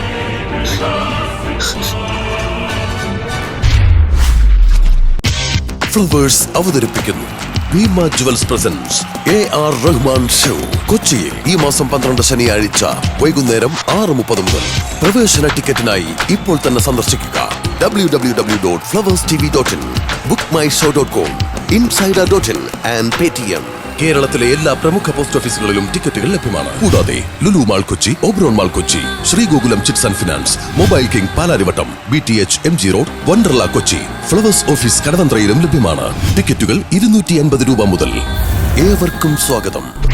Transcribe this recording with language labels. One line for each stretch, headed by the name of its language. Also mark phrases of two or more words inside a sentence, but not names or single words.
Malayalam: ഫ്ലവേഴ്സ് അവതരിപ്പിക്കുന്നു ഭീമ ജുവൽസ് പ്രസൻസ് AR റഹ്മാൻ ഷോ കൊച്ചിയിൽ ഈ മാസം 12 ശനിയാഴ്ച വൈകുന്നേരം 6:30 മുതൽ. പ്രവേശന ടിക്കറ്റിനായി ഇപ്പോൾ തന്നെ സന്ദർശിക്കുക www.flowerstv.in,
English: bookmyshow.com, insider.in and Paytm.
Malayalam: കേരളത്തിലെ എല്ലാ പ്രമുഖ പോസ്റ്റ് ഓഫീസുകളിലും ടിക്കറ്റുകൾ ലഭ്യമാണ്. കൂടാതെ ലുലു മാൾ കൊച്ചി, ഓബ്രോൺ മാൾ കൊച്ചി, ശ്രീഗോകുലം ചിറ്റ്സ് ആൻഡ് ഫിനാൻസ്, മൊബൈൽ കിങ് പാലാരിവട്ടം, BTH MG റോഡ്, വണ്ടർല കൊച്ചി, ഫ്ലവേഴ്സ് ഓഫീസ് കടവന്ത്രയിലും ലഭ്യമാണ്. ടിക്കറ്റുകൾ 250 രൂപ മുതൽ. ഏവർക്കും സ്വാഗതം.